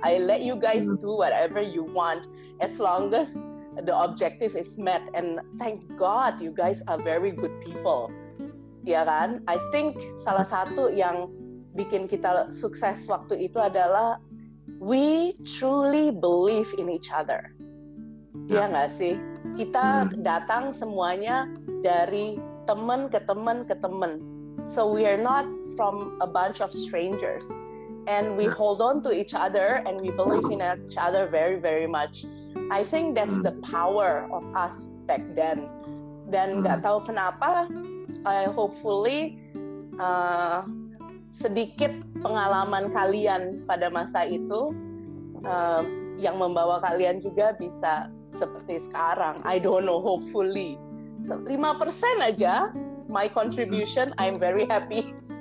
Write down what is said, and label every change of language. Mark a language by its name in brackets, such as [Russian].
[English] I let you guys do whatever you want as long as the objective is met, and thank God you guys are very good people. [Indonesian] Ya kan? [English] I think [Indonesian] salah satu yang bikin kita sukses waktu itu adalah [English] we truly believe in each other. [Indonesian] Ya nggak sih? Kita datang semuanya dari teman ke teman ke teman. [English] So we are not from a bunch of strangers. And we hold on to each other and we believe in each other very, very much. I think that's the power of us back then. [Indonesian] Dan nggak tahu kenapa, hopefully sedikit pengalaman kalian pada masa itu yang membawa kalian juga bisa seperti sekarang. [English] I don't know, hopefully 5% [Indonesian] aja [English] my contribution, I'm very happy.